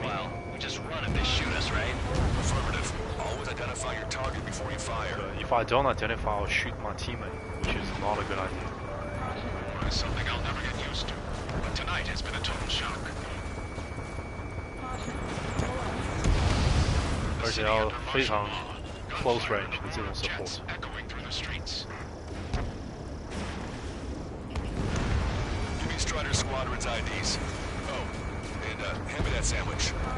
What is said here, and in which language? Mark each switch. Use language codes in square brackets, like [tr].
[en] Meanwhile, we just run if they shoot us, right? Affirmative. Always identify your target before you fire. If I don't identify, I'll shoot my teammate, which is not a good idea. Something I'll never get used to. But tonight has been a total shock. [zh] 而且要非常 [en] close range [zh] 的这种 support。 [en] Echoing through the streets. Give me Strider Squadron's IDs. Oh, and hand me that sandwich.